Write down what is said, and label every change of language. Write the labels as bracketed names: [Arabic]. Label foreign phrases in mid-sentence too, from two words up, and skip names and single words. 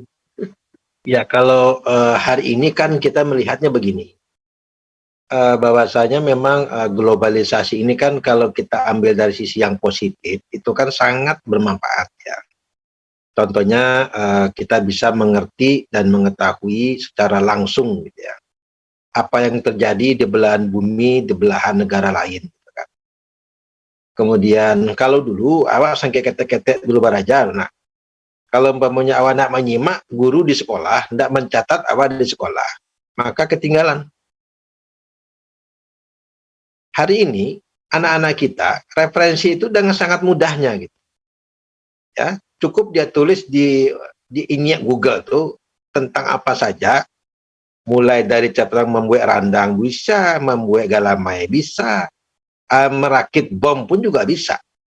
[Indonesian] ya kalau hari ini kan kita melihatnya begini, bahwasanya memang globalisasi ini kan kalau kita ambil dari sisi yang positif, itu kan sangat bermanfaat ya. Contohnya kita bisa mengerti dan mengetahui secara langsung gitu ya, apa yang terjadi di belahan bumi, di belahan negara lain. Gitu kan. Kemudian kalau dulu [Minangkabau] awak sangke ketek-ketek dulu barajar, [Indonesian] nah kalau umpamanya awak nak menyimak guru di sekolah, tidak mencatat awak di sekolah, maka ketinggalan. Hari ini anak-anak kita referensi itu dengan sangat mudahnya gitu. Ya, cukup dia tulis di ini Google tuh tentang apa saja, mulai dari catatan membuat randang bisa, membuat galamai bisa, merakit bom pun juga bisa.